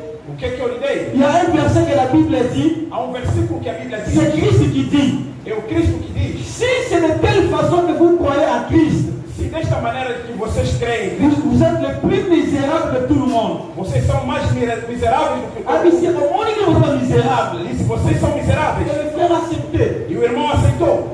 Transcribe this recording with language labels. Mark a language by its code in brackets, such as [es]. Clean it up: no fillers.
[pt] O que eu lhe dei? Há um versículo que a Bíblia diz. É o Cristo que diz. [fr] Si c'est de telle façon que vous croyez à Christ, [pt] se desta maneira que vocês creem, [fr] vous êtes les plus misérables de tout le monde. [pt] Vocês são mais miseráveis do que [fr] misérables. [pt] E se vocês são miseráveis, e o irmão aceitou.